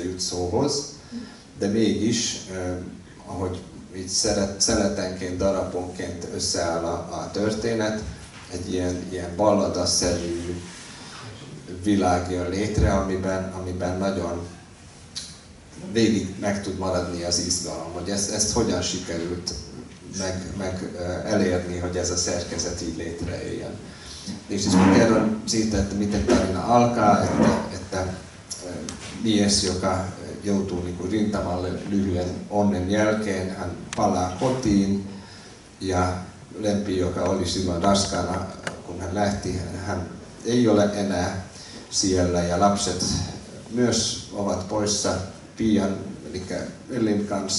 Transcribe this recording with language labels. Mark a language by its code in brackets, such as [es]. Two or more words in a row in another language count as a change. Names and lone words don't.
[hu] jut szóhoz, de mégis, ahogy így szeletenként, daraponként összeáll a történet, egy ilyen balladaszerű világ jön létre, amiben nagyon végig meg tud maradni az izgalom, hogy ezt hogyan sikerült meg elérni, hogy ez a szerkezet így létrejöjjön. [fi] És siis mä kerron siitä, että miten tarina alkaa, että mies, joka joutuu niin kuin rintamalle lyhyen onnen jälkeen, hän palaa kotiin ja Lempi, joka oli silloin raskaana, kun hän lähti, hän ei ole enää siellä ja lapset myös ovat poissa Pian, eli Ellin kanssa.